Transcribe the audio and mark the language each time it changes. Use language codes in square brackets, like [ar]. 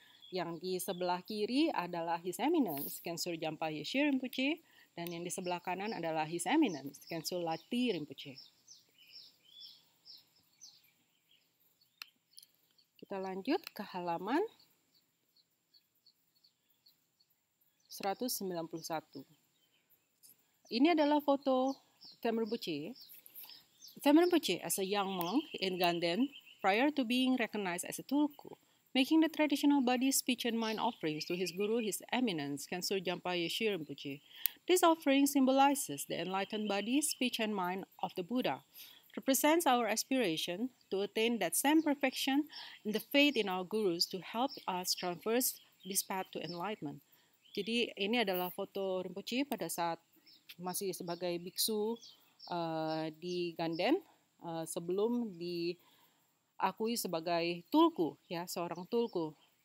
[id] Yang di sebelah kiri adalah His Eminence, Kensur Jampa Yeshe Rinpoche, dan yang di sebelah kanan adalah His Eminence, Kensur Lati Rinpoche. Kita lanjut ke halaman 191. Ini adalah foto Them Rinpoche. [en] Them Rinpoche as a young monk in Ganden prior to being recognized as a tulku, making the traditional body, speech, and mind offerings to his guru, His Eminence, Kensur Jampa Yeshe Rinpoche. This offering symbolizes the enlightened body, speech, and mind of the Buddha, represents our aspiration to attain that same perfection and the faith in our gurus to help us traverse this path to enlightenment. [id] Jadi ini adalah foto Rinpoche pada saat masih sebagai biksu di Ganden sebelum diakui sebagai tulku, ya, seorang tulku.